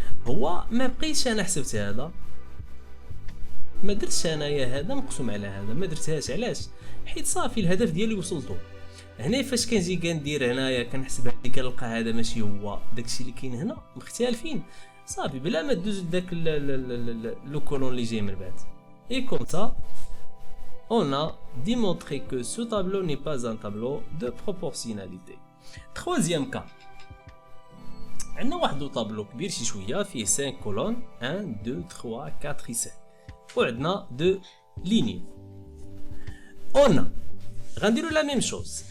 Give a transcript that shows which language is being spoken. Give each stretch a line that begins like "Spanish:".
Arabic: هو ما بقيتش انا حسبت هذا، ما درتش انايا هذا مقسوم على هذا، ما درتهاش. علاش؟ حيت صافي الهدف ديالي وصلتو. هنا فاش كنجي كندير هنايا كنحسب هادي كنلقى هذا ماشي هو داكشي اللي كاين هنا، مختلفين صافي بلا ما دوز داك لو كولون اللي جاي من بعد.
French: اي كوم سا on a démontré que ce tableau n'est pas un tableau de proportionnalité. Troisième cas.
Arabic: عندنا واحد طابلو كبير شي شويه فيه 5 كولون 1 2 3 4 5 وعندنا 2 ليني. on غنديرو لا ميم شوز.